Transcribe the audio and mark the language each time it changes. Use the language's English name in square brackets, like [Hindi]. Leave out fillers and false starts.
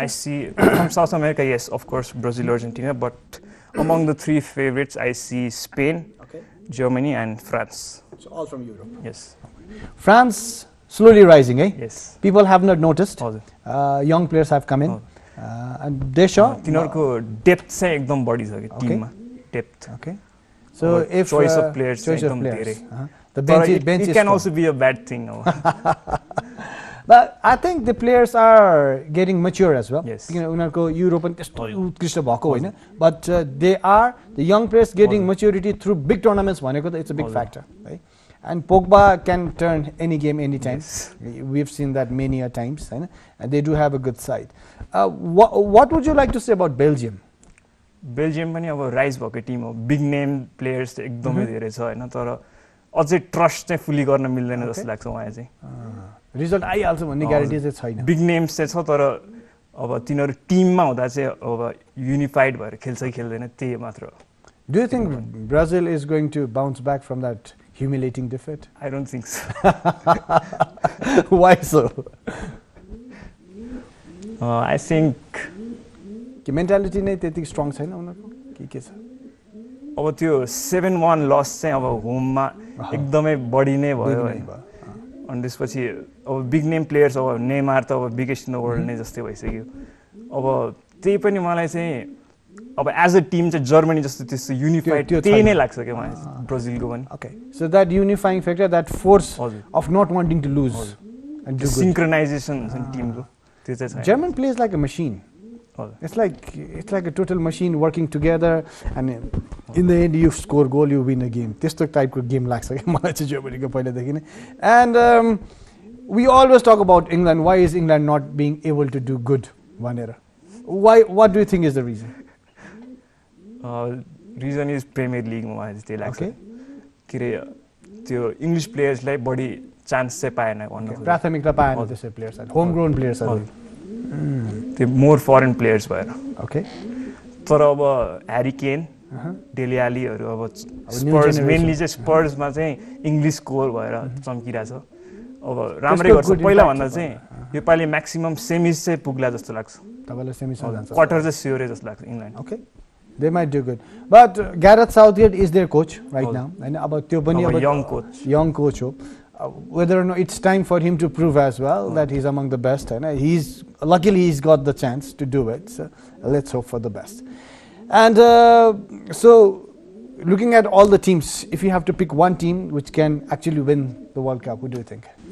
[English] I see from South America, yes, of course, Brazil, Argentina. But among the three favorites, I see Spain, Germany, and France. So all from Europe. Yes. France slowly rising, eh? Yes. People have not noticed. Young players have come in. And Desha. [Nepali] तिनीहरुको depth चाहिँ एकदम बढी छ के टिममा depth [English] okay so if choice of players [Nepali] एकदम धेरै [English] the bench it can also be a bad thing but I think the players are getting mature as well yes [Nepali] उनीहरुको euro पनि त्यस्तो उत्कृष्ट भएको हैन [English] but they are the young players getting maturity through big tournaments [Nepali] भनेको त [English] it's a big factor right and Pogba can turn any game anytime. We've seen that many a times and they do have a good side. What would you like to say about Belgium? [Nepali] Belgium पनि अब rise भएको team हो big name players एकदमै धेरै छ हैन तर अझै ट्रस्ट चाहिँ फुली गर्न मिल्दैन जस्तो लाग्छ मलाई चाहिँ रिजल्ट आइहाल्छ भन्ने ग्यारेन्टी चाहिँ छैन बिग नेम्स चाहिँ छ तर अब तिनीहरु टिममा हुँदा चाहिँ अब युनिफाइड भएर खेल्छ कि खेल्दैन त्यही मात्र हो [English] Do you think Brazil is going to bounce back from that humiliating defeat? I don't think so. Why so? I think [Nepali] mentality नै त्यति स्ट्रङ छैन उनीहरुको के छ अब त्यो 7-1 लस चाहिँ अब होममा एकदमै बढी नै भयो अनि त्यसपछि अब बिग नेम प्लेयर्स अब नेमार त अब [English] biggest in the world [Nepali] नै जस्तै भइसक्यो अब त्यही पनि मलाई चाहिँ अब एज अ टिम चाहिँ जर्मनी जस्तो त्यस्तो युनिफाइड त्यही नै लाग्छ के मलाई ब्राजिलको पनि [English] okay so that unifying factor that force of not wanting to lose and do [Nepali] सिंक्रोनाइजेसन हुन्छ नि टिमको त्यो चाहिँ छ [English] German plays like a machine it's like a total machine working together and in the end you score goal you win a game [Nepali] त्यस्तो टाइपको game लाग्छ के मलाई चाहिँ जर्मनीको पहिलेदेखि नै [English] and we always talk about England why is England not being able to do good [Nepali] भनेर [English] Why? What do you think is the reason? Reason is Premier League [Nepali] मा जस्तै लाग्छ [English] Okay. [Nepali] के रे त्यो इङ्ग्लिस प्लेयर्सलाई बढी चान्स चाहिँ पाएन भन्नु प्राथमिकता पाएन त्यसै प्लेयर्सहरु होम ग्रोन प्लेयर्सहरु त्यो मोर फरेन प्लेयर्स भएर [English] okay [Nepali] तर अब ह्यारी केन डेली आलीहरु अब स्पर्स मेनली चाहिँ स्पर्समा चाहिँ इङ्ग्लिस कोर भएर चम्किरा छ अब राम्रै गर्छ पहिला भन्दा चाहिँ यो पालि म्याक्सिमम सेमिस चाहिँ पुग्ला जस्तो लाग्छ तपाईलाई सेमिसमा जान्छ क्वार्टर चाहिँ स्योरै जस्तो लाग्छ England [English] okay they might do good but Gareth Southgate is their coach right now and about [Nepali] त्यो पनि अब [English] young coach [Nepali] ho [English] whether or not it's time for him to prove as well that he's among the best and he's luckily he's got the chance to do it so let's hope for the best and so looking at all the teams if you have to pick one team which can actually win the World Cup who do you think